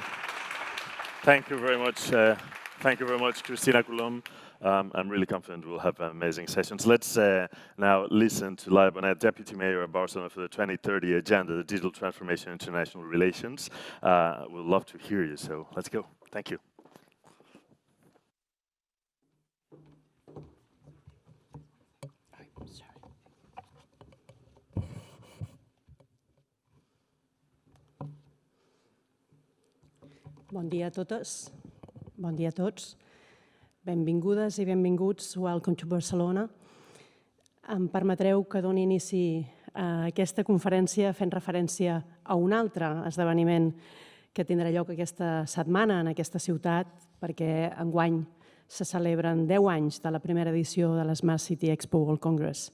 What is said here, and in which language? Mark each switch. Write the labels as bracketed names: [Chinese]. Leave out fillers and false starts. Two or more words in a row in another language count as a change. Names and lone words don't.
[English] Thank you very much. Thank you very much, Cristina, Colom. I'm really confident we'll have amazing sessions. Let's now listen to Laia Bonet, Deputy Mayor of Barcelona for the 2030 Agenda, the Digital Transformation and International Relations. We'd love to hear you, so let's go. Thank you. [Catalan] Bon dia a totes, bon dia a tots. Benvingudes i benvinguts. [English] Welcome to Barcelona. [Catalan] Em permetreu que doni inici a aquesta conferència fent referència a un altre esdeveniment que tindrà lloc aquesta setmana en aquesta ciutat, perquè enguany se celebren 10 anys de la primera edició de l' [English] Smart City Expo World Congress.